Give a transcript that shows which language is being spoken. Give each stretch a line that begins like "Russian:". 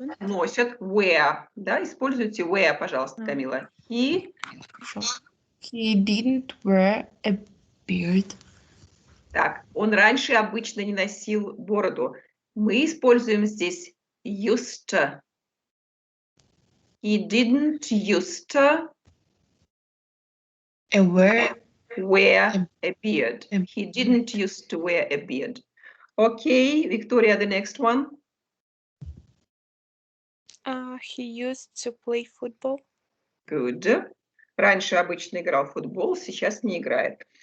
Russian: Носят. Wear. Да, используйте wear, пожалуйста, Камила.
English: He didn't wear a beard.
Russian: Так, он раньше обычно не носил бороду. Мы используем здесь used to.
English: He didn't used to wear a beard. He didn't used to wear a beard. Okay, Victoria, the next one. He used to play football. Good.
Russian: Раньше обычно играл в футбол, сейчас не играет.